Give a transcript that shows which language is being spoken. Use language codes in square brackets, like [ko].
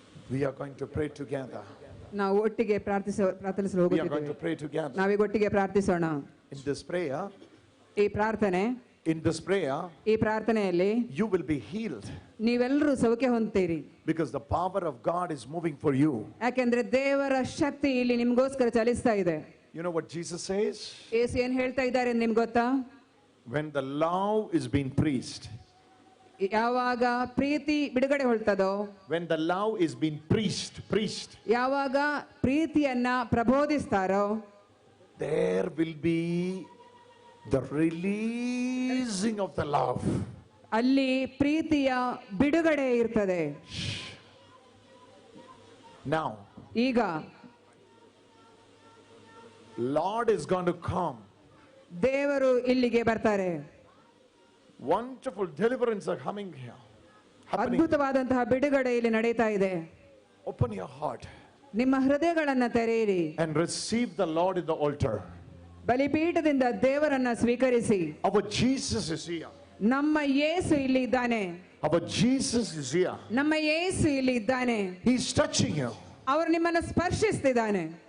[en] We are going to pray together. [kn] ನಾವು ಒಟ್ಟಿಗೆ ಪ್ರಾರ್ಥಿಸಲು [en] We are going to [kn] ಹೋಗುತ್ತಿದ್ದೇವೆ. [en] pray together. [kn] ನಾವೀಗ ಒಟ್ಟಿಗೆ ಪ್ರಾರ್ಥಿಸೋಣ. [en] In this prayer, [kn] ಈ ಪ್ರಾರ್ಥನೆ [en] in this prayer, [kn] ಈ ಪ್ರಾರ್ಥನೆಯಲ್ಲಿ [en] you will be healed [kn] ನೀವೆಲ್ಲರೂ ಸೌಖ್ಯ ಹೊಂದ್ತೀರಿ. [en] because the power of God is moving for you. [kn] ಯಾಕೆಂದ್ರೆ ದೇವರ ಶಕ್ತಿ ಇಲ್ಲಿ ನಿಮ್ಗೋಸ್ಕರ ಚಲಿಸ್ತಾ ಇದೆ. [en] You know what Jesus says? [kn] ಯೇಸು ಏನ್ ಹೇಳ್ತಾ ಇದ್ದಾರೆ ಅಂತ ನಿಮ್ಗೆ ಗೊತ್ತಾ? [en] When the love is being preached, [kn] ಯಾವಾಗ ಪ್ರೀತಿ ಬಿಡುಗಡೆ ಹೊಳ್ತದೋ, [en] when the love is being preached, [kn] ಯಾವಾಗ ಪ್ರೀತಿಯನ್ನ ಪ್ರಬೋಧಿಸ್ತಾರೋ, [en] there will be the releasing of the love. [kn] ಅಲ್ಲಿ ಪ್ರೀತಿಯ ಬಿಡುಗಡೆ ಇರ್ತದೆ. [en] Now, [kn] ಈಗ [en] Lord is going to come. [kn] ದೇವರು ಇಲ್ಲಿಗೆ ಬರ್ತಾರೆ. [en] Wonderful deliverance are coming here. Happening. [kn] ಅದ್ಭುತವಾದಂತಹ ಬಿಡುಗಡೆ ಇಲ್ಲಿ ನಡೀತಾ ಇದೆ. [en] Open your heart [kn] ನಿಮ್ಮ ಹೃದಯಗಳನ್ನ ತೆರೆಯಿರಿ. [en] and receive the Lord in the altar. [kn] ಬಲಿಪೀಠದಿಂದ ದೇವರನ್ನ ಸ್ವೀಕರಿಸಿ. [en] Our Jesus is here. [kn] ನಮ್ಮ ಯೇಸು ಇಲ್ಲಿ ಇದ್ದಾನೆ. [en] Our Jesus is here. [kn] ನಮ್ಮ ಯೇಸು ಇಲ್ಲಿ ಇದ್ದಾನೆ. [en] He is touching you. [kn] ಅವರು ನಿಮ್ಮನ್ನ ಸ್ಪರ್ಶಿಸ್ತಿದ್ದಾನೆ.